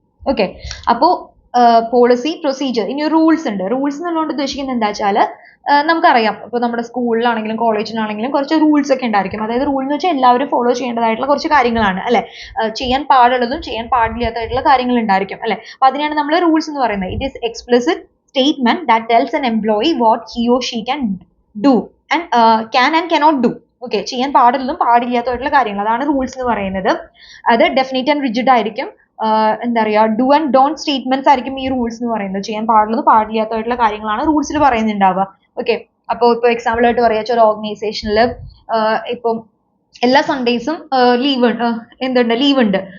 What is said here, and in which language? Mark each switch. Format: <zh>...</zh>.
<ml>Okay, അപ്പോൾ policy, procedure. ഇനി rules ഉണ്ട്. റൂൾസ് എന്നുള്ളതുകൊണ്ട് ഉദ്ദേശിക്കുന്നത് എന്താ വെച്ചാൽ നമുക്കറിയാം, ഇപ്പോൾ നമ്മുടെ സ്കൂളിലാണെങ്കിലും കോളേജിലാണെങ്കിലും കുറച്ച് റൂൾസ് ഒക്കെ ഉണ്ടായിരിക്കും. അതായത് റൂൾ എന്ന് വെച്ചാൽ എല്ലാവരും ഫോളോ ചെയ്യേണ്ടതായിട്ടുള്ള കുറച്ച് കാര്യങ്ങളാണ് അല്ലെ. ചെയ്യാൻ പാടുള്ളതും ചെയ്യാൻ പാടില്ലാത്തതായിട്ടുള്ള കാര്യങ്ങൾ ഉണ്ടായിരിക്കും അല്ലെ. അപ്പൊ അതിനെയാണ് നമ്മൾ റൂൾസ് എന്ന് പറയുന്നത്.</ml> <en>It is explicit statement that tells an employee what he or she can do and can and cannot do.</en> <ml>Okay, ചെയ്യാൻ പാടുള്ളതും പാടില്ലാത്തതായിട്ടുള്ള കാര്യങ്ങൾ, അതാണ് റൂൾസ് എന്ന് പറയുന്നത്. അത് ഡെഫിനിറ്റ് ആൻഡ് റിജിഡ് ആയിരിക്കും. എന്താ പറയുക, ഡു ആൻഡ് ഡോണ്ട് സ്റ്റേറ്റ്മെന്റ്സ് ആയിരിക്കും ഈ റൂൾസ് എന്ന് പറയുന്നത്. ചെയ്യാൻ പാടുള്ളതും പാടില്ലാത്തതായിട്ടുള്ള കാര്യങ്ങളാണ് റൂൾസിൽ പറയുന്നുണ്ടാവുക. ഓക്കെ, അപ്പോൾ ഇപ്പോൾ എക്സാമ്പിൾ ആയിട്ട് പറയുക, ഒരു ഓർഗനൈസേഷനിൽ ഇപ്പം എല്ലാ സൺഡേസും എന്തുണ്ട്, ലീവ് ഉണ്ട്.</ml>